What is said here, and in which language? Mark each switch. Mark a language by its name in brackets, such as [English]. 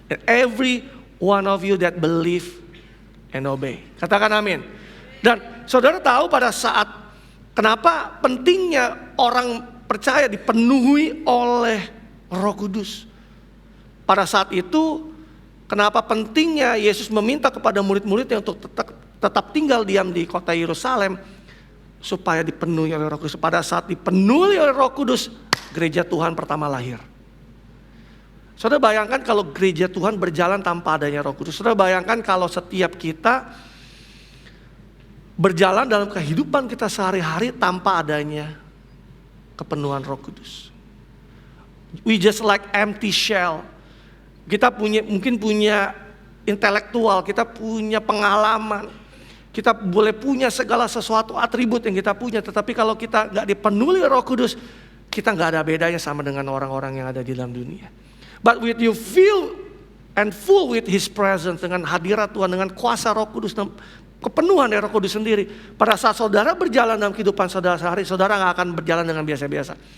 [English] And every one of you that believe and obey. [Indonesian] Katakan amin. Dan saudara tahu pada saat kenapa pentingnya orang percaya dipenuhi oleh Roh Kudus. Pada saat itu kenapa pentingnya Yesus meminta kepada murid-muridnya untuk tetap tinggal diam di kota Yerusalem supaya dipenuhi oleh Roh Kudus. Pada saat dipenuhi oleh Roh Kudus, gereja Tuhan pertama lahir. Saudara bayangkan kalau gereja Tuhan berjalan tanpa adanya Roh Kudus. Saudara bayangkan kalau setiap kita berjalan dalam kehidupan kita sehari-hari tanpa adanya kepenuhan Roh Kudus. [English] We just like empty shell. [Indonesian] Kita mungkin punya intelektual, kita punya pengalaman, kita boleh punya segala sesuatu atribut yang kita punya, tetapi kalau kita nggak dipenuhi Roh Kudus, kita nggak ada bedanya sama dengan orang-orang yang ada di dalam dunia. [English] But with you feel and full with His presence, [Indonesian] dengan hadirat Tuhan, dengan kuasa Roh Kudus, dan kepenuhan dari Roh Kudus sendiri, pada saat saudara berjalan dalam kehidupan saudara sehari, saudara nggak akan berjalan dengan biasa-biasa.